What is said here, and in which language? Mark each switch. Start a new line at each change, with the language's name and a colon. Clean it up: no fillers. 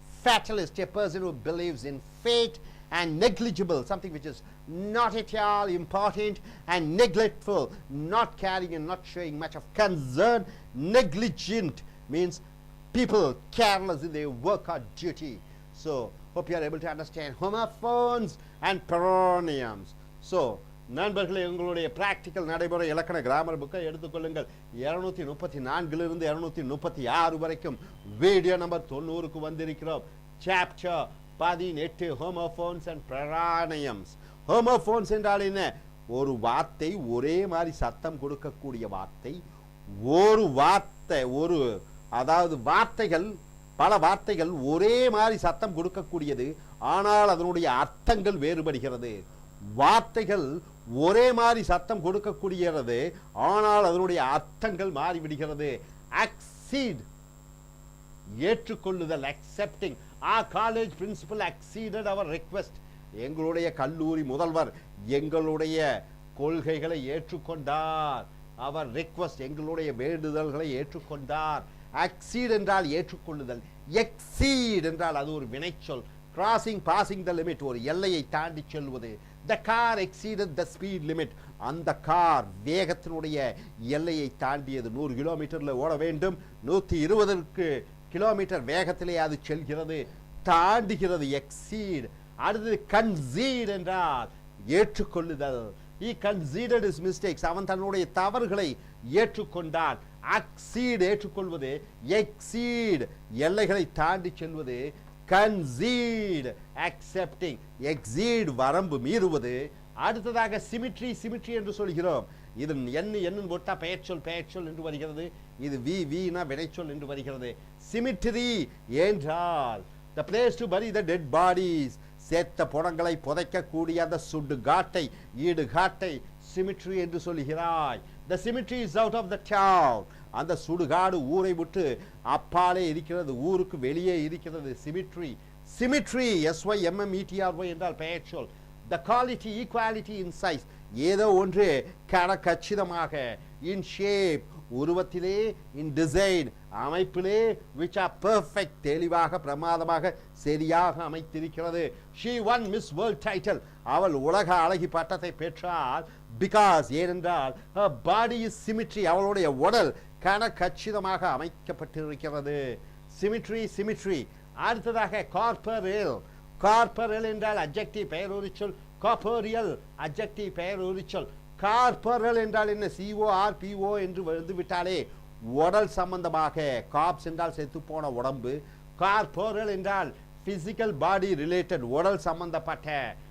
English: Fatalist, a person who believes in fate. And negligible, something which is not at all important, and neglectful, not caring and not showing much of concern. Negligent means people careless in their work or duty. So hope you are able to understand homophones and paronyms.
Tamil: So நண்பர்களே, உங்களுடைய practical நடைமுறை இலக்கண grammar புக்கை எடுத்துக்கொள்ளுங்கள். 234 236 வரைக்கும் video number 90க்கு வந்திருக்கிறோம்.
English: Chapter 18 homophones and paronyms.
Tamil: Homophones என்றால் என்ன? ஒரு வார்த்தை ஒரே மாதிரி சத்தம் கொடுக்கக்கூடிய வார்த்தை. ஒரு வார்த்தை அதாவது வார்த்தைகள், பல வார்த்தைகள் ஒரே மாதிரி சத்தம் கொடுக்கக்கூடியது, ஆனால் அதனுடைய அர்த்தங்கள் வேறுபடுகிறது. வார்த்தைகள் ஒரே மாதிரி சத்தம் கொடுக்கக்கூடியது, ஆனால் அதனுடைய அர்த்தங்கள் மாறிவிடுகிறது.
English: Accede, ஏற்றுக்கொள்ளுதல், accepting. Our college principal acceded our request.
Tamil: எங்களுடைய கல்லூரி முதல்வர் எங்களுடைய கொள்கைகளை ஏற்றுக்கொண்டார். அவர் request, எங்களுடைய வேண்டுதல்களை ஏற்றுக்கொண்டார். accede என்றால் ஏற்றுக்கொள்ளுதல். exceed என்றால் அது ஒரு வினைச்சொல்.
English: crossing, passing the limit,
Tamil: ஒரு எல்லையை தாண்டி செல்வது.
English: The car exceeded the speed limit.
Tamil: அந்த கார் வேகத்தினுடைய எல்லையை தாண்டியது. 100 கிலோமீட்டர்ல ஓட வேண்டும், 120 கிலோமீட்டர் வேகத்திலே அது செல்கிறது, தாண்டுகிறது. exceed. அடுத்தது concede என்றால் ஏற்றுக்கொள்ளுதல்.
English: he conceded his mistakes.
Tamil: அவன் தன்னுடைய தவறுகளை ஏற்றுக்கொண்டான். accede ஏற்றுக்கொள்வது, exceed எல்லைகளை தாண்டி செல்வது,
English: concede accepting,
Tamil: exceed வரம்பு மீறுவது. அடுத்ததாக சிமிட்ரி, சிமிட்ரி என்று சொல்கிறோம். இது என்ன போட்டா பெயர்ச்சொல் என்று வருகிறது. இது வினா வினைச்சொல் என்று வருகிறது. சிமிட்ரி என்றால்
English: the place to bury the dead bodies,
Tamil: செத்த புடங்களை புதைக்கக்கூடிய அந்த சுடுகாட்டை, ஈடுகாட்டை சிமிட்ரி என்று சொல்கிறாய்.
English: the cemetery is out of the town.
Tamil: அந்த சுடுகாடு ஊரை விட்டு அப்பாலே இருக்கிறது, ஊருக்கு வெளியே இருக்கிறது. சிமிட்ரி, சிமிட்ரி SYMMETRY என்றால் பெயர்ச்சொல்.
English: the quality, equality in size,
Tamil: ஏதோ ஒன்று கச்சிதமாக,
English: in shape
Tamil: உருவத்திலே,
English: in design
Tamil: அமைப்பிலே,
English: which are perfect
Tamil: தெளிவாக, பிரமாதமாக, சரியாக அமைத்திருக்கிறது.
English: she won Miss World title,
Tamil: அவள் உலக அழகி பட்டத்தை பெற்றாள்.
English: because
Tamil: ஏனென்றால்
English: her body is symmetry,
Tamil: அவளுடைய உடல் கச்சிதமாக அமைக்கப்பட்டிருக்கிறது. Symmetry, symmetry. அடுத்ததாக கார்பரேல். கார்பரேல் என்றால் அட்ஜெக்டிவ் பெயரொலிச்சொல். Corporeal adjective பெயரொலிச்சொல். கார்பரேல் என்றால் என்ன? CORPO என்று வந்துவிட்டாலே உடல் சம்பந்தமாக. காப்ஸ் என்றால் செத்து போன உடம்பு. கார்போரியல் என்றால்
English: physical body related,
Tamil: உடல் சம்பந்தப்பட்ட.